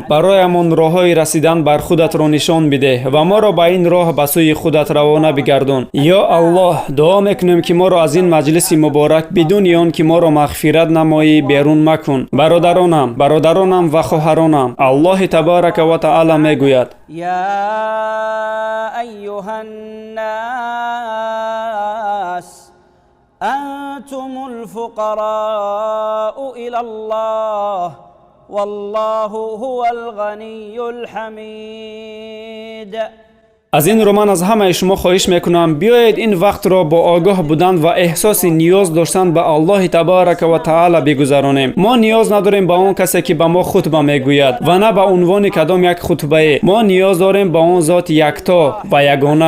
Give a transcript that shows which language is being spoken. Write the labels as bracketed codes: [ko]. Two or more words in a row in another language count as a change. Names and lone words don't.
[tg] бароямон роҳҳои расидан бар худатро нишон бидеҳ ва моро ба ин роҳ ба сӯи худат равона бигардон. ё Аллоҳ, дуо мекунем ки моро аз ин маҷлиси муборак бидуни он ки моро мағфират намоӣ берун макун. бародаронам ва хоҳаронам, Аллоҳи [ar] تبارك وتعالى [tg] мегӯяд: [ar] يا أيها الناس أنتم الفقراء إلى الله والله هو الغني الحميد. [tg] аз ин ро ман аз ҳамаи шумо хоҳиш мекунам биёед ин вақтро бо огоҳ будан ва эҳсоси ниёз доштан ба Аллоҳи [ar] تبارك وتعالى [tg] бигузаронем. мо ниёз надорем ба он касе ки ба мо хутба мегӯяд ва на ба унвони кадом як хутбае. мо ниёз дорем ба он зоти якто ва ягона.